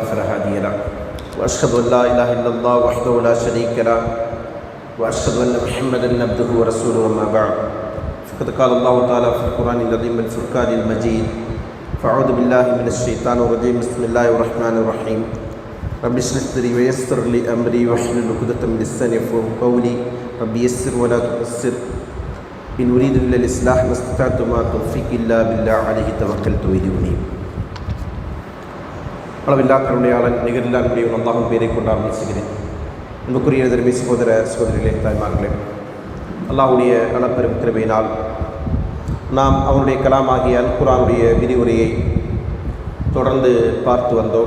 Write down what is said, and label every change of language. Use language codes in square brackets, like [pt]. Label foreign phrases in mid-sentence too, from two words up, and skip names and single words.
[ar] فلا هادي له وأشهد أن لا إله إلا الله وحده لا شريك له وأشهد أن محمدا عبده ورسوله أما بعد فقد قال الله تعالى في القرآن العظيم والفرقان المجيد فأعوذ بالله من الشيطان الرجيم بسم الله الرحمن الرحيم رب اشرح لي ويسر لي أمري واحلل عقدة من لساني يفقهوا قولي رب يسر ولا تعسر إن أريد إلا الإصلاح ما استطعت وما توفيقي إلا بالله عليه توكلت وإليه أنيب. [ta] அளவில்லா கருணையாளன் நிகரில்லா அன்புடையவன் அல்லாஹ்வின் பெயரை கொண்டு ஆரம்பிக்கிறேன். அன்புக்குரிய தர்மீ சகோதர சகோதரிகளே, தாய்மார்களே, அல்லாஹ்வுடைய அளப்பெரும் கிருபையினால் நாம் அவனுடைய கலாமாகிய அல் குர்ஆனுடைய விரிவுரையை தொடர்ந்து பார்த்து வந்தோம்.